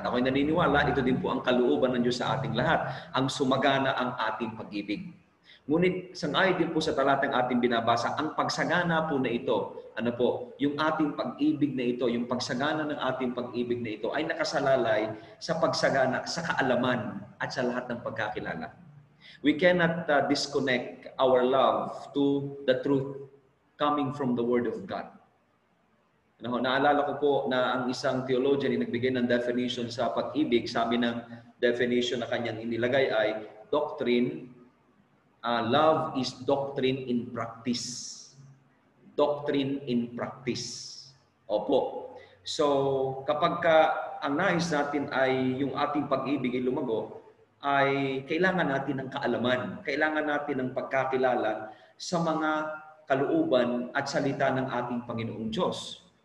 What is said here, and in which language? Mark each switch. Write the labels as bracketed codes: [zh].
[tl] At ako'y naniniwala, ito din po ang kalooban ng Diyos sa ating lahat, ang sumagana ang ating pag-ibig. Ngunit sangayon din po sa talatang ating binabasa, ang pagsagana po na ito, ano po, yung ating pag-ibig na ito, yung pagsagana ng ating pag-ibig na ito ay nakasalalay sa pagsagana sa kaalaman at sa lahat ng pagkakilala. [en] We cannot disconnect our love to the truth coming from the Word of God. [tl] Naalala ko po na ang isang theologian ay nagbigay ng definition sa pag-ibig. Sabi ng definition na kanyang inilagay ay doctrine. [en] Love is doctrine in practice. Doctrine in practice. Opo. [tl] So, kapag ang nais natin ay yung ating pag-ibig ay lumago, ay kailangan natin ng kaalaman. Kailangan natin ng pagkakilala sa mga kalooban at salita ng ating Panginoong Diyos.